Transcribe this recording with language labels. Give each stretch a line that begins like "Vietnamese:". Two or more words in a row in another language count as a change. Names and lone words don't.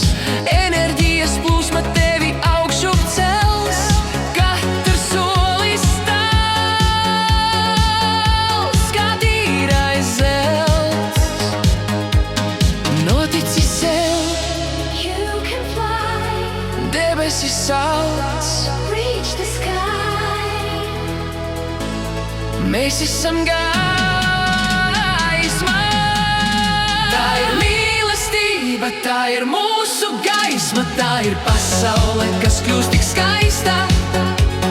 Latvian: Enerģijas plūsma tevi augšup cels, katrs solis tāls, kā tīrais zelts. Notici sev, debesis sauc,
English: reach the sky.
Latvian: Mēs esam gaisma. Tā ir mīlestība, tā ir mūsu gaisma, tā ir pasaule, kas kļūst tik skaista.